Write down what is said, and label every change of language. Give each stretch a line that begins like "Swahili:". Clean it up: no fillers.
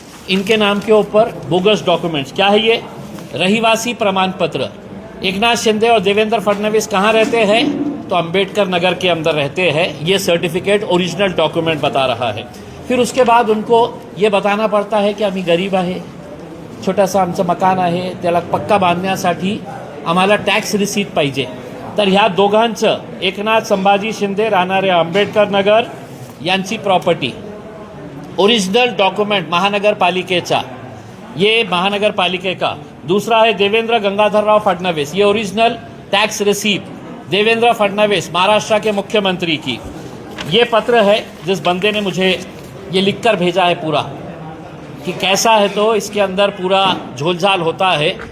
Hindi: इनके नाम के ऊपर बोगस डॉक्यूमेंट्स। क्या है ये? रहीवासी प्रमाण पत्र। एकनाथ शिंदे और देवेंद्र फडणवीस कहाँ रहते हैं? तो अंबेडकर नगर के अंदर रहते हैं। ये सर्टिफिकेट ओरिजिनल डॉक्यूमेंट बता रहा है। फिर उसके बाद उनको ये बताना पडता है की
Marathi: आम्ही गरीब आहे, छोटासा आमचं मकान आहे, त्याला पक्का बांधण्यासाठी आम्हाला टॅक्स रिसीट पाहिजे. तर ह्या दोघांचं, एकनाथ संभाजी शिंदे राहणारे आंबेडकर नगर यांची प्रॉपर्टी, ओरिजिनल डॉक्यूमेंट महानगरपालिकेचा,
Hindi: ये महानगरपालिके का. दूसरा है देवेंद्र गंगाधरराव फडणवीस, ये original tax receipt Devendra Fadnavis Maharashtra के मुख्यमंत्री की. ये पत्र है जिस बंदे ने मुझे ये लिखकर भेजा है पूरा कि कैसा है, तो इसके अंदर पूरा झोलझाल होता है.